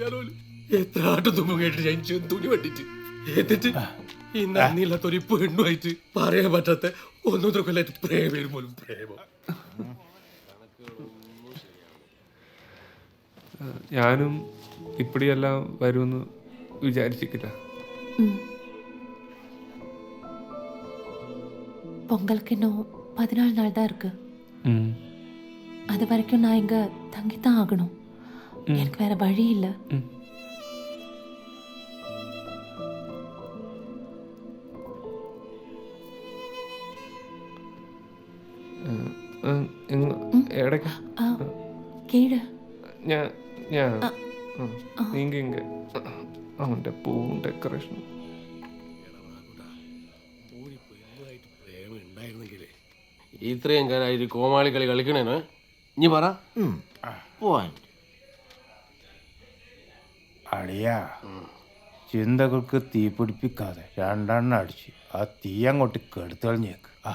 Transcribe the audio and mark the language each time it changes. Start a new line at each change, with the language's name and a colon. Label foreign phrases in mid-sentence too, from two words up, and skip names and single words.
Malayalam: ഞാൻ എത്ര ആട്ടും തുമ്പും കേട്ടിട്ട് ഞാൻ തുണി വട്ടിട്ട് എന്നിട്ട് ഈ നന്ദിയില്ലാത്തൊരു പെണ്ണുമായിട്ട് പറയാൻ പറ്റാത്ത 1-1 കൊല്ലായിട്ട് പ്രേമം പോലും പ്രേമം. ഞാനും ഇപ്പടിയെല്ലാം വരുമെന്ന് വിചാരിച്ചിട്ടില്ല.
Tamil: பொங்கலுக்கு இன்னும் 14 நாள் தான் இருக்கு. அது வரைக்கும் நான் இங்க தங்கித்தான் ஆகணும். எனக்கு வேற வழி இல்லை. கீழே நீங்க இங்க அவன்கிட்ட பூவும் ഡെക്കറേഷനും
Malayalam: ഇത്രയും കാലമായിട്ട് കോമാളി കളി കളിക്കണേന് ഇനി പറ പോയിന്റ് അളിയാ ചിന്തകൾക്ക് തീ പിടിപ്പിക്കാതെ 2 അടിച്ച് ആ തീ അങ്ങോട്ട് കെടുത്തളിഞ്ഞേക്ക്.